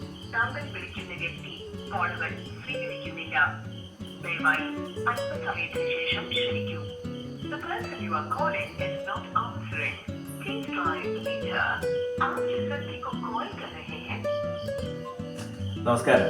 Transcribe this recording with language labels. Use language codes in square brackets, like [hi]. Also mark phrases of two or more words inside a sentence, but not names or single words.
[ml] താങ്കൾ വിളിക്കുന്ന വ്യക്തി കോളുകൾ സ്വീകരിക്കുന്നില്ല. ദയവായി അല്പസമയത്തിന് ശേഷം ശ്രമിക്കൂ. [en] The person you are calling is not answering. Please try later. [hi] आप जिस व्यक्ति को कॉल कर रहे हैं. [ml] നമസ്കാരം.